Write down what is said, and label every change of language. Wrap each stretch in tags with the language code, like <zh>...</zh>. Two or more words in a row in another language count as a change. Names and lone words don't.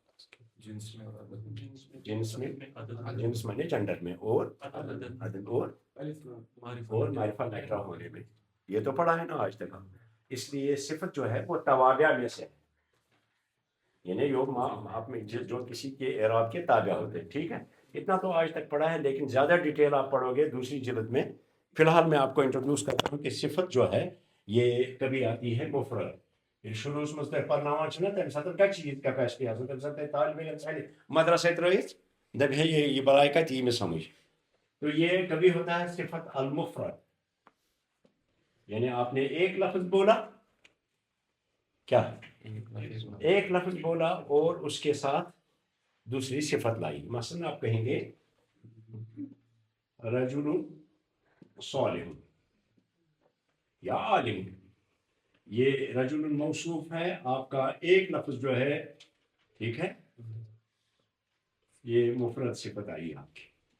<ur>جنس میں جنڈر میں اور عدد اور معرفہ نکرہ ہونے میں یہ تو پڑھا ہے نا آج تک اس لیے صفت جو ہے وہ توابع میں سے یعنی آپ میں جو کسی کے اعراب کے تابع ہوتے ہیں ٹھیک ہے اتنا تو آج تک پڑھا ہے لیکن زیادہ ڈیٹیل آپ پڑھو گے دوسری جلد میں فی الحال میں آپ کو انٹروڈیوس کرتا ہوں کہ صفت جو ہے یہ کبھی آتی ہے مفرد شروع میں</ur> <ks>تۄہہِ پرناوان چھِ نا تمہِ ساتہٕ کتہِ چھِ یہِ کیپیسٹی آسان تمہِ ساتہٕ تۄہہِ طالب علم ژھانہِ مدرسے ترٲیِتھ دپہِ ہے یہ بلاے کتہِ یی مےٚ سمجھ</ks> <ur>تو یہ کبھی ہوتا ہے</ur> <ar>صفت المفرد</ar> <ur>یعنی آپ نے ایک لفظ بولا کیا ایک لفظ بولا اور اس کے ساتھ دوسری صفت لائی مثلا آپ کہیں گے</ur> <ar>رجل صالح</ar> <ur>یا عالم یہ رجل موصوف ہے آپ کا ایک لفظ جو ہے ٹھیک ہے یہ مفرد صفت آئی آپ کی</ur>